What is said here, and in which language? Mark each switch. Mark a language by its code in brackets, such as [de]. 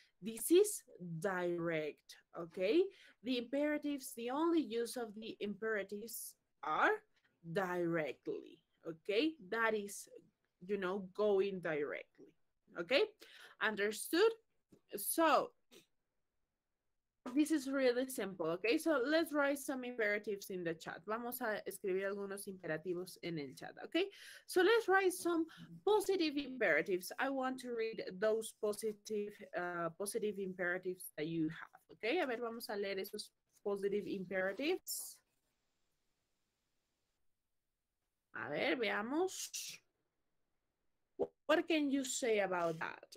[en] This is direct, okay? The imperatives, the only use of the imperatives are directly, okay? That is, going directly, okay? Understood? So this is really simple, okay? So let's write some imperatives in the chat. [es] Vamos a escribir algunos imperativos en el chat, okay? [en] So let's write some positive imperatives. I want to read those positive imperatives that you have, okay? [es] A ver, vamos a leer esos [en] positive imperatives. [es] A ver, veamos. [en] What can you say about that?